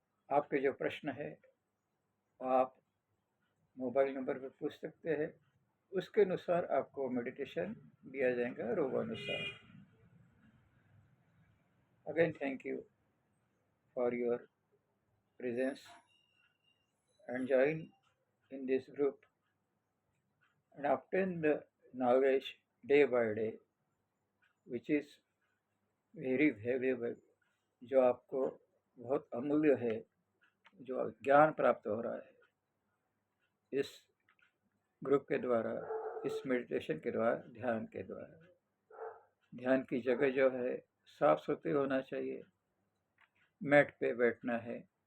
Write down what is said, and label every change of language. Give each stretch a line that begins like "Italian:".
Hindi: आपके जो प्रश्न है आप मोबाइल नंबर पर पूछ सकते हैं. उसके अनुसार आपको मेडिटेशन दिया जाएगा रोगानुसार. Again thank you for your
English: presence and join in this group and obtain the knowledge day by day which is very valuable.
Hindi: जो आपको बहुत अमूल्य है, जो ज्ञान प्राप्त हो रहा है इस ग्रुप के द्वारा, इस मेडिटेशन के द्वारा, ध्यान के द्वारा. ध्यान की जगह जो है साफ सुथरी होना चाहिए. मैट पे बैठना है.